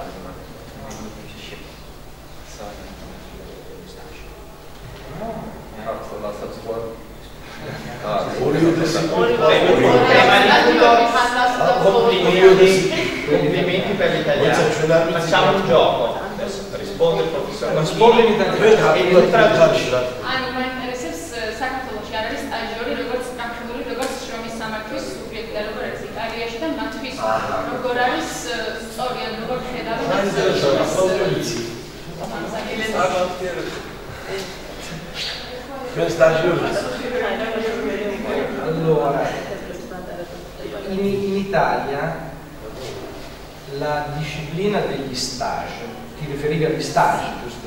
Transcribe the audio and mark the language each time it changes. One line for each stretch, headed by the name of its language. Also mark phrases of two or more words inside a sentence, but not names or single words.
Italian: Complimenti per l'italiano. Facciamo un gioco. Risponde il professore. Risponde in italiano.
Georgian: საქართველოში არის სტაჟიორი, როგორც პრაქტიკული, როგორც შრომის სამართლის სუბიექტი, როგორც იტალიაში და მათთვის როგორ არის სწორია, როგორ ხედავთ
Italian: Allora, in Italia la disciplina degli stage, ti riferivi agli stage, giusto?